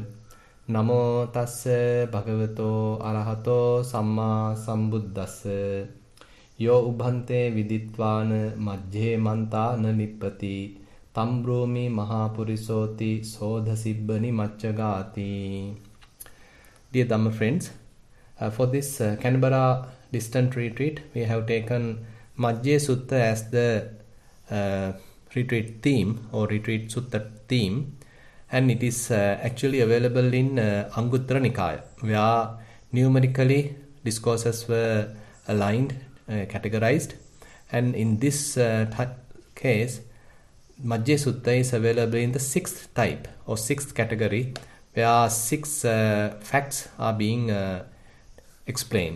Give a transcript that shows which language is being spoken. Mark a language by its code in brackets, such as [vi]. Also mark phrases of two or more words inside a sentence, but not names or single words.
[pi] Namo tassa bhagavato arahato samma sambuddhassa. Yo ubhante viditvana majjhe manta na nippati. Tambrumi mahapurisoti sodhasibbani maccagati. [en] Dear Dhamma friends, for this Canberra distant retreat, we have taken Majjhe Sutta as the retreat theme or retreat Sutta theme, and it is actually available in Anguttara Nikaya, where numerically discourses were aligned, categorized, and in this case, Majjhe Sutta is available in the sixth type or sixth category, where six facts are being explained.